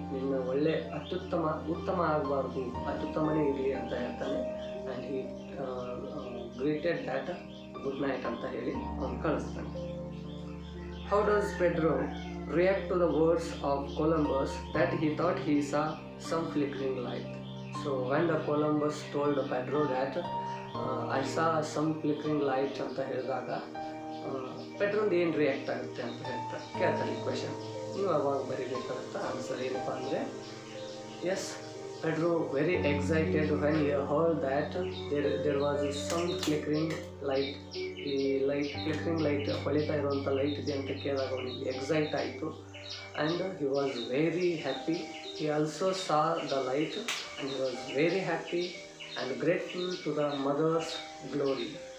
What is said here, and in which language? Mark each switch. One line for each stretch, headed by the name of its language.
Kannada: ನಿನ್ನ ಒಳ್ಳೆ ಉತ್ತಮ ಆಗಬಾರ್ದು, ಅತ್ಯುತ್ತಮನೇ ಇರಲಿ ಅಂತ ಹೇಳ್ತಾನೆ.
English: and he greeted that good night
Kannada: ಅಂತ ಹೇಳಿ ಅವನು ಕಳಿಸ್ತಾನೆ.
English: How does Pedro react to the words of Columbus that he thought he saw some flickering light. So when the Columbus told Pedro that I saw some flickering light
Kannada: ಅಂತ ಹೇಳಿದಾಗ ಪೆಡ್ರೋನ್ ಏನು react ಆಗುತ್ತೆ ಅಂತ ಕೇಳ್ತಾರೆ ಈ ಕ್ವೆಶನ್. ನೀವು ಅವಾಗ ಬರೀಬೇಕಾಗುತ್ತೆ answer ಏನಪ್ಪ ಅಂದರೆ S,
English: Pedro very excited when he heard that there was some flickering light.
Kannada: ಈ flickering light ಹೊಳಿತಾ ಇರುವಂಥ ಲೈಟ್ ಇದೆ ಅಂತ ಕೇಳಿದಾಗ ಅವನಿಗೆ ಎಕ್ಸೈಟ್ ಆಯಿತು.
English: And he was very happy. He also saw the light and he was very happy and grateful to the mother's glory.